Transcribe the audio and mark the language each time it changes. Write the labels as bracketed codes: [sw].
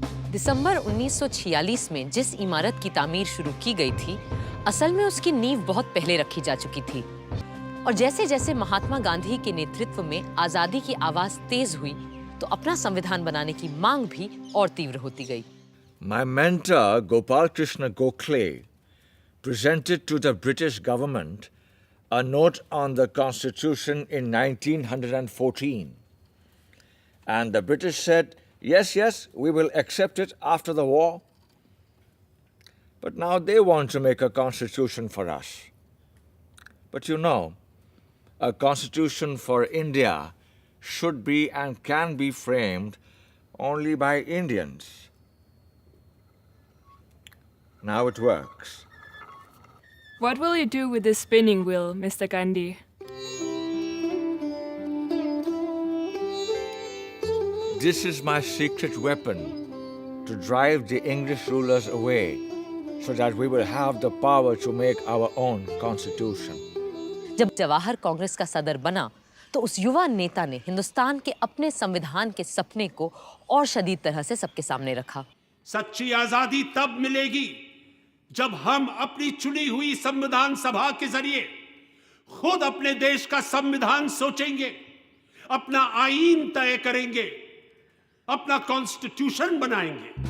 [hi] दिसंबर 1946 में जिस इमारत की तामीर शुरू की गई थी, असल में उसकी नींव बहुत पहले रखी जा चुकी थी। और जैसे जैसे महात्मा गांधी के नेतृत्व में आजादी की आवाज तेज हुई, तो अपना संविधान बनाने की मांग भी और तीव्र होती गई। [en] My mentor, Gopal Krishna Gokhale, presented to the British government a note on the Constitution in 1914. And the British said, yes, we will accept it after the war. But now they want to make a constitution for us. But you know, a constitution for India should be and can be framed only by Indians. Now it works. What will you do with this spinning wheel, Mr. Gandhi? This is my secret weapon to drive the English rulers away so that we will have the power to make our own constitution. [hi] जब जवाहर कांग्रेस का सदर बना, तो उस युवा नेता ने हिंदुस्तान के अपने संविधान के सपने को और शदीद तरह से सबके सामने रखा। सच्ची आजादी तब मिलेगी जब हम अपनी चुनी हुई संविधान सभा के जरिए खुद अपने देश का संविधान सोचेंगे, अपना आईन तय करेंगे, अपना कॉन्स्टिट्यूशन बनाएंगे।